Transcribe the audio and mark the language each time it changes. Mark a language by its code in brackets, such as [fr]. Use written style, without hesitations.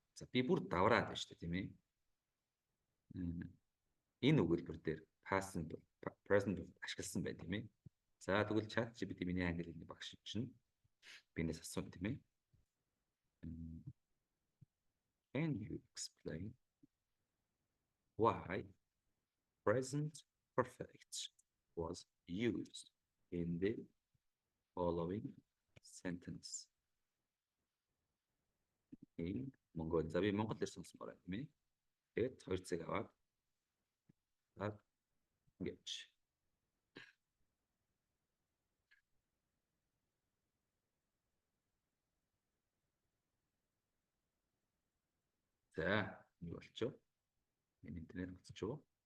[mn] За би бүр давраад байна шүү дээ тийм ээ. Энэ өгүүлбэр дээр past simple, present ашигласан байна тийм ээ. За тэгвэл ChatGPT миний англи хэлний багш чинь бинээс асуусан тийм ээ. [en] Can you explain why present perfect was used in the following sentence? In Mongol. [mn] За би монгол дээр сонсомоор байна тийм ээ. Тэгээд 2 цаг аваад ингэж за юу болчихв? Энэ интернет буцчихв.